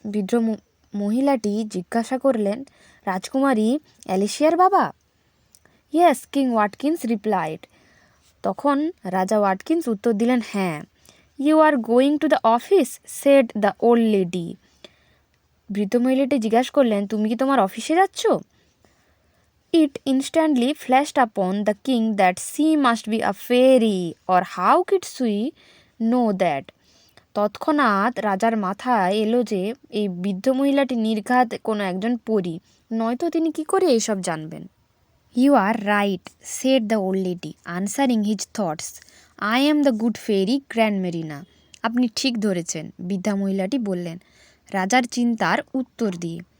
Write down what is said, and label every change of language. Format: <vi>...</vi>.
<bn>বৃদ্ধ মহিলাটি জিজ্ঞাসা করলেন, রাজকুমারী অ্যালিসিয়ার বাবা?</bn> <en>Yes, king Watkins replied.</en> <bn>তখন রাজা ওয়াটকিন্স উত্তর দিলেন, হ্যাঁ।</bn> <en>You are going to the office, said the old lady.</en> <bn>বৃদ্ধ মহিলাটি জিজ্ঞাসা করলেন, তুমি কি তোমার অফিসে যাচ্ছ?</bn> <en>It instantly flashed upon the king that she must be a fairy, or how could she know that?</en> <bn>তৎক্ষণাৎ রাজার মাথায় এলো যে এই বৃদ্ধ মহিলাটি নির্ঘাত কোনো একজন পরী, নয়তো তিনি কি করে এইসব জানবেন।</bn> <en>You are right, said the old lady, answering his thoughts. I am the good fairy grand Marina.</en> <bn>আপনি ঠিক ধরেছেন, বৃদ্ধা মহিলাটি বললেন রাজার চিন্তার উত্তর দিয়ে।</bn>